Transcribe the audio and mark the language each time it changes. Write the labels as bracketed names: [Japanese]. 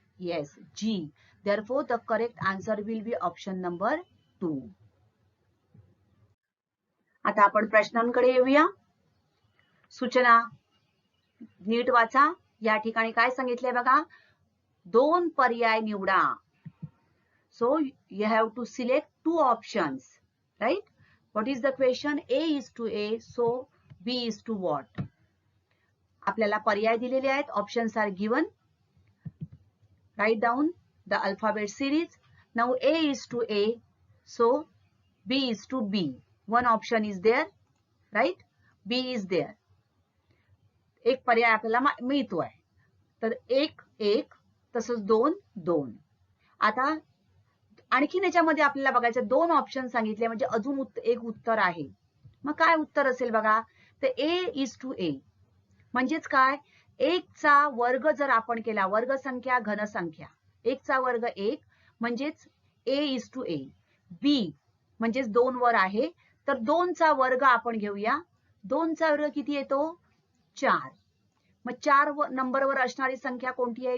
[English] Yes G. Therefore, the correct answer will be option number 2. [Marathi] आता आपण प्रश्नांकडे येऊया. सूचना नीट वाचा. या ठिकाणी काय सांगितलंय बघा? 2 पर्याय निवडा. [English] So you have to select 2 options, right? What is the question? A is to A, so B is to what? [Marathi] आपल्याला पर्याय दिलेले आहेत. [English] Options are given. Write down the alphabet series. Now A is to A, so B is to B. One option is there, right? B is there. [Marathi] एक पर्याय आपल्याला मिळतोय. तर 1 तसंच 2. आता आणखीन याच्यामध्ये आपल्याला बघायचं 2 ऑप्शन सांगितले म्हणजे अजून एक उत्तर आहे. मग काय उत्तर असेल बघा? तर [English] A is to A [Marathi] म्हणजेच काय? 1 चा वर्ग जर आपण केला, वर्ग संख्या घन संख्या, 1 चा वर्ग 1 म्हणजेच [English] A is to A. [Marathi] B म्हणजेच 2 वर आहे तर 2 चा वर्ग आपण घेऊया. 2 चा वर्ग किती येतो? 4. मग 4 नंबरवर असणारी संख्या कोणती आहे?